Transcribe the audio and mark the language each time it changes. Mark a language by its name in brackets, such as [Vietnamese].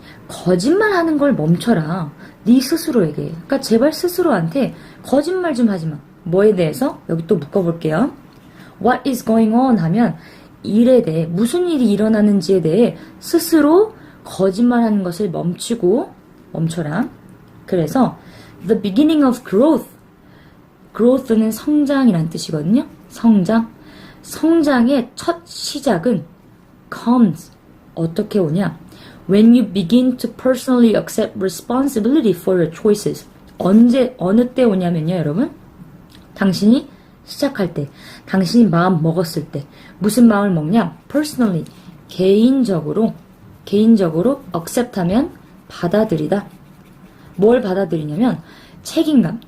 [Korean] 거짓말하는 걸 멈춰라. 네 스스로에게. 그러니까 제발 스스로한테 거짓말 좀 하지 마. 뭐에 대해서? 여기 또 묶어볼게요. [English] What is going on [Korean] 하면 일에 대해 무슨 일이 일어나는지에 대해 스스로 거짓말하는 것을 멈춰라. [English] 그래서 the beginning of growth. [Korean] growth는 성장이란 뜻이거든요. 성장의 첫 시작은 comes. 어떻게 오냐? [English] When you begin to personally accept responsibility for your choices. [Korean] 어느 때 오냐면요, 여러분. 당신이 시작할 때, 당신이 마음 먹었을 때. 무슨 마음을 먹냐? Personally. 개인적으로 accept 하면 받아들이다. 뭘 받아들이냐면 책임감.